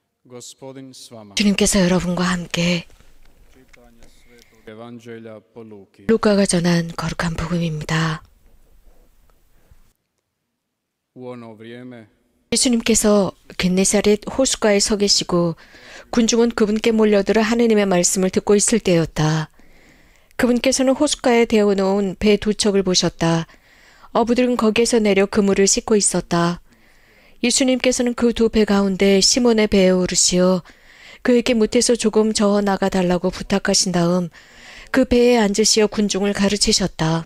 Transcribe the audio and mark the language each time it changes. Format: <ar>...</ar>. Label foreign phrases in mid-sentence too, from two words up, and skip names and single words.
<hr>Gospodin s vama.</hr> <ko>주님께서 여러분과 함께</ko> <hr>Čitanje Svetog Evanđelja po Luki.</hr> <ko>루카가 전한 거룩한 복음입니다.</ko> <hr>U ono vrijeme</hr> <ko>예수님께서 겟네사렛 호숫가에 서 계시고 군중은 그분께 몰려들어 하느님의 말씀을 듣고 있을 때였다. 그분께서는 호숫가에 데워놓은 배 두 척을 보셨다. 어부들은 거기에서 내려 그물을 씻고 있었다. 예수님께서는 그 두 배 가운데 시몬의 배에 오르시어 그에게 못에서 조금 저어 나가 달라고 부탁하신 다음 그 배에 앉으시어 군중을 가르치셨다.</ko>